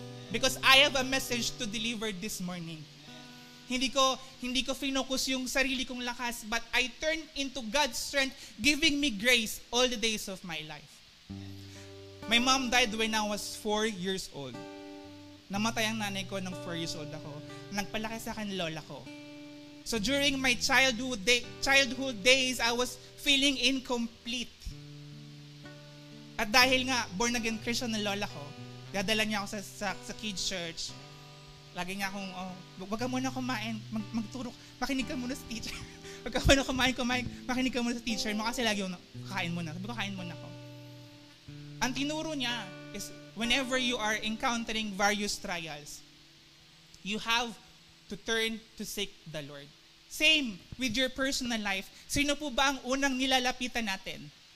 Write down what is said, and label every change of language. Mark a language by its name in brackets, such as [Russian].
[English] Because I have a message to deliver this morning. [Filipino] Hindi ko finocus yung sarili kong lakas, [English] but I turned into God's strength, giving me grace all the days of my life. My mom died when I was 4 years old. [Filipino] Namatay ang nanay ko nung 4 years old ako. Nagpalaki sa akin lola ko. [English] So during my childhood days, I was feeling incomplete. [Filipino] At dahil nga, born again Christian na lola ko, dadala niya ako sa kids church. Lagi niya akong, wag ka muna kumain, magturo, makinig ka muna sa teacher. Wag ka muna kumain, makinig ka muna sa teacher mo kasi lagi yung kain muna. Sabi ko, kain muna ako. Ang tinuro niya [English] is, whenever you are encountering various trials, you have to turn to seek the Lord. Same with your personal life. [Filipino] Sino po ba ang unang nilalapitan natin?